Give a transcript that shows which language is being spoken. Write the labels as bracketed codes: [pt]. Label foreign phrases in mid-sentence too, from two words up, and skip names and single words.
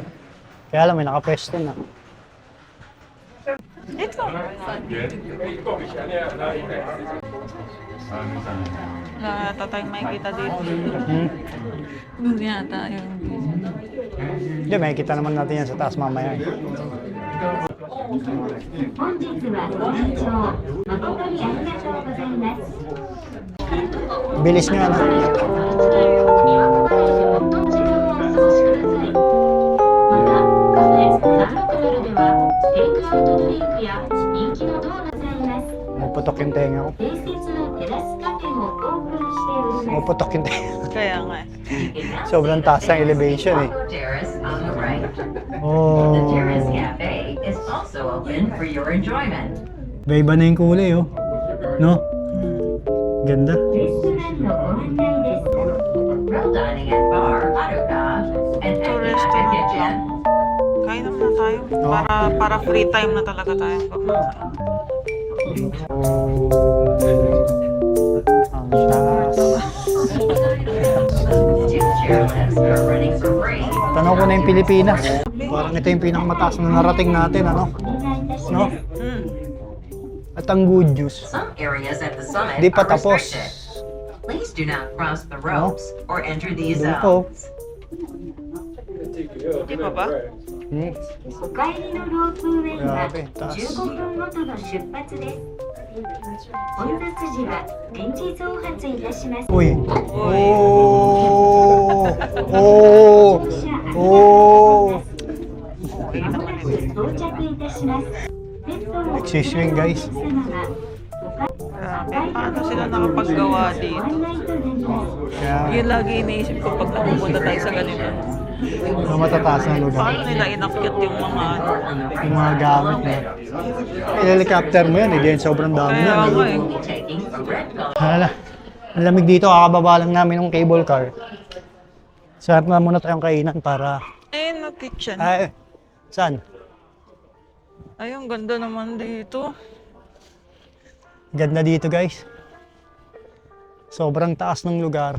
[tl] Kaya alam, may nakapwesto na. Dito. Wala yata tayong makikita dito. Doon yata yung... Hindi, makikita naman natin yan sa taas mamaya. [ja] 本日はご来場誠にありがとうございます。 [tl] Bilis nyo, ano? [ja] お時間をお過ごしください。また、カフェサンロクドルではテイクアウトドリンクや人気のドーナツがあります。 [tl] Puputok yung tenga ko. [ja] 併設のテラスカフェもオープンしております。 [tl] Puputok yung tenga. Kaya nga eh. Sobrang taas ng elevation eh. [en] Terrace on the right. The Oh. Terrace Cafe is also open for your enjoyment. [tl] Iba na yung kulay, oh. No? Ganda. [ja] レストランのご案内です。 [en] Grill dining at bar, Haruka, and [tl] Ito, [en] Active restaurant. Kitchen. [tl] Kain naman na tayo. Para free time na talaga tayo. Ang taas. [en] Two chairlifts are running for free. [tl] Tanaw ko na yung Pilipinas. Parang ito yung pinakamataas na narating natin, ano? [ja] お願いいたし [tl] No? [ja] ます。 [tl] At ang [en] good news. Some areas at the summit [tl] Di pa [en] are [tl] tapos. [en] restricted. Please do not cross the ropes or enter these [tl] Doon po. [en] zones. [tl] Di ba ba? Hmm. [ja] お帰りのロープウェイは [tl] Grabe, taas. [ja] 15 分ごとの出発です。混雑時は臨時増発いたします。 Uy. Oh! Oh! 乗車ありがとう Oh! ございます。まもなく到着いたします。ペットをお連れ [tl] Nagsiswing, guys. [ja] のお客様は [tl] Grabe, paano sila nakapaggawa dito? [ja] ご案内となります。 [tl] Kaya, Yun lagi iniisip ko pag napupunta tayo sa ganito. ang matataas na lugar. Paano nila inakyat yung mga ano? Yung mga gamit na. Helicopter mo yan, eh. Diyan sobrang dami Kaya yan. nga Eh. eh. [en] Taking a red color. [tl] Hala, ang lamig dito, kakababa lang namin ng cable car. Sarap na muna tayong kainan para... Ayun na kitchen. Ay, saan? Ay, ang ganda naman dito. Ganda dito guys. Sobrang taas ng lugar.